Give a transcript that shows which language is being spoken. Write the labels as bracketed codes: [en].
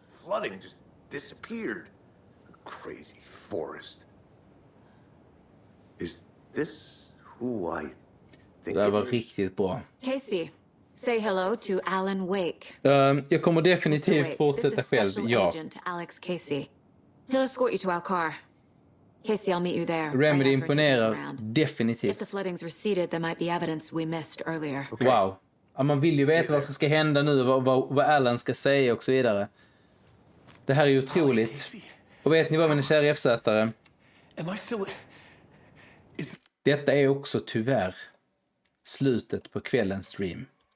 [en] Flooding just disappeared. Crazy forest. Is this who I think [sv] Det var riktigt bra. [en] Casey, say hello to Alan Wake. [sv] Jag kommer definitivt fortsätta själv, ja. [en] Agent Alex Casey. He'll escort you to our car. Casey, I'll meet you there. [sv] Remedy imponerar definitivt. [en] If the floodings receded, there might be evidence we missed earlier. Wow. [sv] Ja, man vill ju veta vad som ska hända nu, vad Alan ska säga och så vidare. Det här är ju otroligt. Och vet ni vad, mina kära FZ-are? Detta är också tyvärr slutet på kvällens stream.